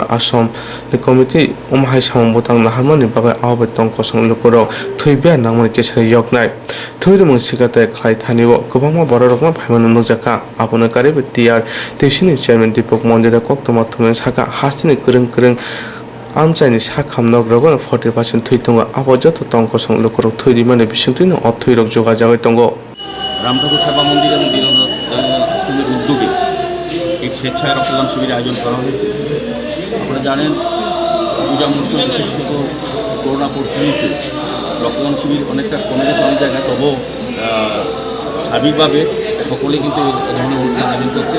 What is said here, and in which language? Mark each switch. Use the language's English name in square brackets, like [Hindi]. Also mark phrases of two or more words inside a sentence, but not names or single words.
[Kok Borok] आश्रम कमिटि उमहाय सामं बुतां नाहारमानि बागै आवबे तंकसं लुकुराव थैबिया नांमनि केसरे यगनाय थैरुमंग सिगथाय खलाइ थानिव गोबांमा बररकमा फायमानो नुजाका आबोनो कारिबो टीआरटीसीनि चेयरमैन दीपक मजुमदार कक्तमा थुमनारं सागा हासिनि गोरों आमचाइनि सा खामनग रगन 40% थैतंग आबजत तंकसं लुकुराव थैरि माने बिसुंथिनो अथैरक जगाजाबाय तंग [Bangla] রামঠাকুর সেবা মন্দির এবং দীননাথ আশ্রমের উদ্যোগে এক স্বেচ্ছায় রক্তদান শিবিরের আয়োজন করা হয়েছে। আপনারা জানেন পূজা মৌসুম বিশেষত করোনা পরিস্থিতিতে রক্তদান শিবির অনেকটা কমে গেছে অনেক জায়গায়, তবুও স্বাভাবিকভাবে সকলেই কিন্তু এই ধরনের অনুষ্ঠান আয়োজন করছে।